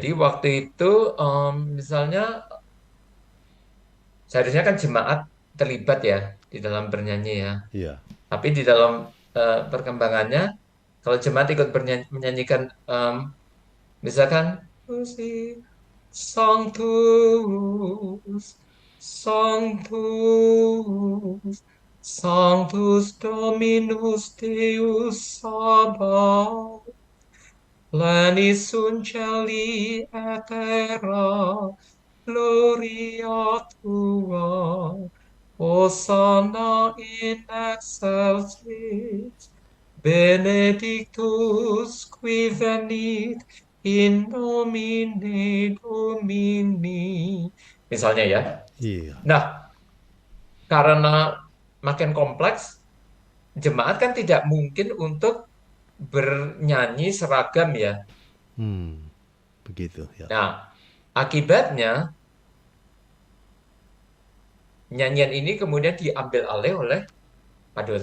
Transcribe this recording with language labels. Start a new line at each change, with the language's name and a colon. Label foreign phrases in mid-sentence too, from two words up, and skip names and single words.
Indonesian: Jadi waktu itu misalnya seharusnya kan jemaat terlibat ya di dalam bernyanyi ya. Iya. Tapi di dalam perkembangannya, kalau jemaat ikut menyanyikan misalkan musik
Latin: Sanctus, Sanctus, Sanctus Dominus Deus Sabaoth, Lenis Unceli et terra, Gloria Tua, Hosanna in excelsis, Benedictus qui venit in nomine Domini.
Indonesian: Misalnya ya. Iya. Nah, karena makin kompleks, jemaat kan tidak mungkin untuk bernyanyi seragam ya. Hmm, begitu ya. Nah, akibatnya nyanyian ini kemudian diambil alih oleh paduan